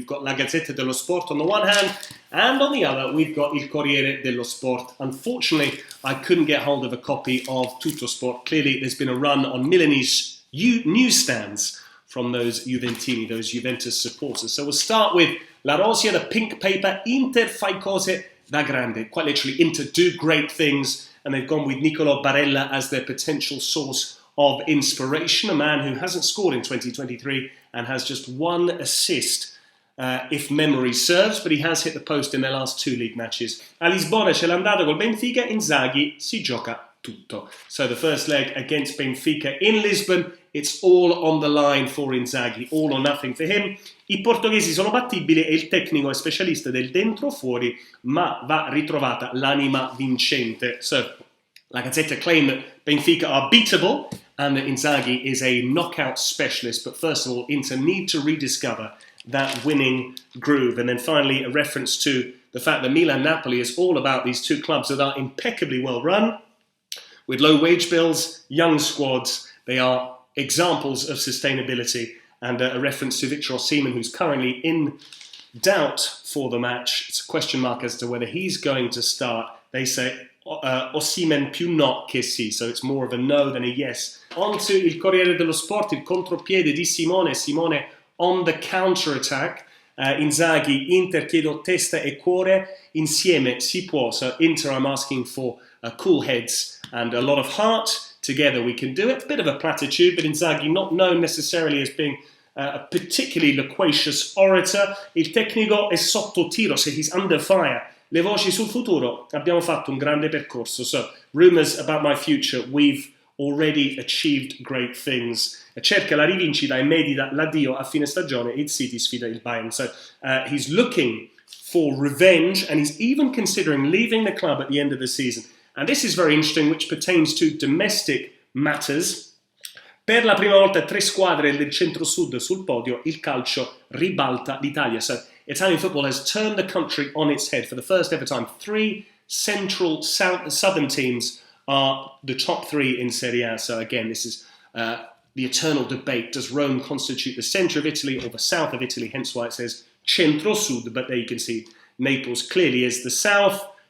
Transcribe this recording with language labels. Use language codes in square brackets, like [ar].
[en] We've got La Gazzetta dello Sport on the one hand, and on the other we've got Il Corriere dello Sport. Unfortunately, I couldn't get hold of a copy of Tutto Sport. Clearly, there's been a run on Milanese newsstands from those Juventini, those Juventus supporters. So we'll start with La Rosia, the pink paper. [it] Inter fai cose da grande. [en] Quite literally, Inter do great things, and they've gone with Niccolò Barella as their potential source of inspiration, a man who hasn't scored in 2023 and has just one assist, if memory serves, but he has hit the post in their last two league matches. [it] A Lisbona ce l'ha andata col Benfica, Inzaghi si gioca tutto. [en] So the first leg against Benfica in Lisbon, it's all on the line for Inzaghi, all or nothing for him. [it] I portoghesi sono battibili e il tecnico è specialista del dentro-fuori, ma va ritrovata l'anima vincente. [en] So, La Gazzetta claim that Benfica are beatable and that Inzaghi is a knockout specialist. But first of all, Inter need to rediscover that winning groove. And then finally, a reference to the fact that Milan-Napoli is all about these two clubs that are impeccably well run, with low wage bills, young squads. They are examples of sustainability. And a reference to Victor Osimhen, who's currently in doubt for the match. It's a question mark as to whether he's going to start. They say Osimhen [it] più no che sì, [en] so it's more of a no than a yes. On to Il Corriere dello Sport, [it] il contropiede di Simone. [en] Simone on the counter-attack. [it] Inzaghi, Inter chiedo testa e cuore, insieme si può. [en] So Inter, I'm asking for cool heads and a lot of heart. Together we can do it. Bit of a platitude, but Inzaghi not known necessarily as being a particularly loquacious orator. [it] Il tecnico è sotto tiro, [en] so he's under fire. [it] Le voci sul futuro, abbiamo fatto un grande percorso. [en] So, rumours about my future, we've already achieved great things. [it] Cerca la rivincita e medita l'addio a fine stagione, il City sfida il Bayern. [en] So, he's looking for revenge, and he's even considering leaving the club at the end of the season. And this is very interesting, which pertains to domestic matters. [it] Per la prima volta tre squadre del centro-sud sul podio, il calcio ribalta l'Italia. [en] So, Italian football has turned the country on its head for the first ever time. Three central southern teams are the top three in Serie A. So again, this is the eternal debate. Does Rome constitute the centre of Italy or the south of Italy? Hence why it says centro-sud. But there you can see Naples clearly is the south.